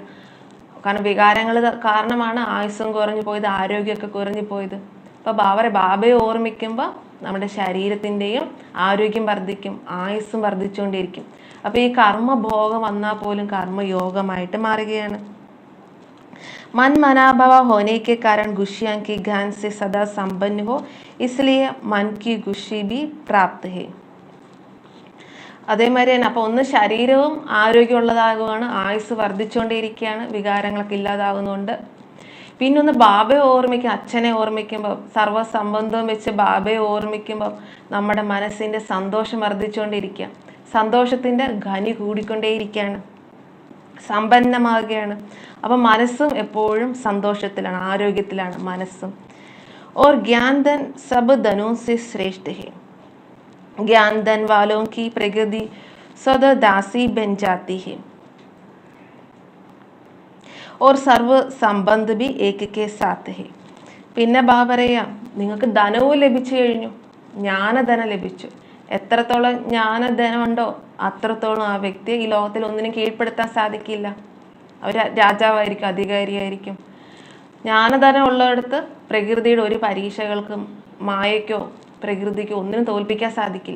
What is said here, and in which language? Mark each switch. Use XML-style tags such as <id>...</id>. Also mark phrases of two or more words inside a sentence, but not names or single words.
<ml>കാരണം വികാരങ്ങൾ കാരണമാണ് ആയുസ്സും കുറഞ്ഞു പോയത്, ആരോഗ്യമൊക്കെ കുറഞ്ഞു പോയത്. അപ്പോൾ ബാബയെ ഓർമ്മിക്കുമ്പോൾ നമ്മുടെ ശരീരത്തിൻ്റെയും ആരോഗ്യം വർദ്ധിക്കും, ആയുസ്സും വർദ്ധിച്ചുകൊണ്ടിരിക്കും. അപ്പോൾ ഈ കർമ്മഭോഗം വന്നാൽ പോലും കർമ്മയോഗമായിട്ട് മാറുകയാണ്.</ml> <hi>मन मनाभवा होने के कारण गुशियां की ज्ञान से सदा संपन्न हो, इसलिए मन की गुशी भी प्राप्त है.</hi> <ml>അതേമാതിരി തന്നെ അപ്പോൾ ഒന്ന് ശരീരവും ആരോഗ്യമുള്ളതാകുകയാണ്, ആയുസ് വർദ്ധിച്ചുകൊണ്ടേയിരിക്കുകയാണ്, വികാരങ്ങളൊക്കെ ഇല്ലാതാകുന്നുണ്ട്. പിന്നെ ഒന്ന് ബാബയെ ഓർമ്മിക്കുക, അച്ഛനെ ഓർമ്മിക്കുമ്പോൾ, സർവ്വസംബന്ധവും വെച്ച് ബാബയെ ഓർമ്മിക്കുമ്പോൾ നമ്മുടെ മനസ്സിൻ്റെ സന്തോഷം വർദ്ധിച്ചുകൊണ്ടിരിക്കുക, സന്തോഷത്തിൻ്റെ ഖനി കൂടിക്കൊണ്ടേയിരിക്കുകയാണ്, സമ്പന്നമാകുകയാണ്. അപ്പം മനസ്സും എപ്പോഴും സന്തോഷത്തിലാണ്, ആരോഗ്യത്തിലാണ് മനസ്സും.</ml> <hi>और ज्ञान धन सब धनों से श्रेष्ठ है. ज्ञान धन वालों की प्रगति सदा दासी बन जाती है और सर्व संबंध भी एक के साथ है.</hi> <ml>പിന്നെ ബാബറയ നിങ്ങൾക്ക് ധനവും ലഭിച്ചു കഴിഞ്ഞു, ജ്ഞാനധനം ലഭിച്ചു. എത്രത്തോളം ജ്ഞാനധനമുണ്ടോ അത്രത്തോളം ആ വ്യക്തിയെ ഈ ലോകത്തിൽ ഒന്നിനും കീഴ്പ്പെടുത്താൻ സാധിക്കില്ല. അവർ രാജാവായിരിക്കും, അധികാരിയായിരിക്കും. ജ്ഞാനധനം ഉള്ളിടത്ത് പ്രകൃതിയുടെ ഒരു പരീക്ഷകൾക്കും മായയ്ക്കോ പ്രകൃതിക്കോ ഒന്നിനും തോൽപ്പിക്കാൻ സാധിക്കില്ല.</ml>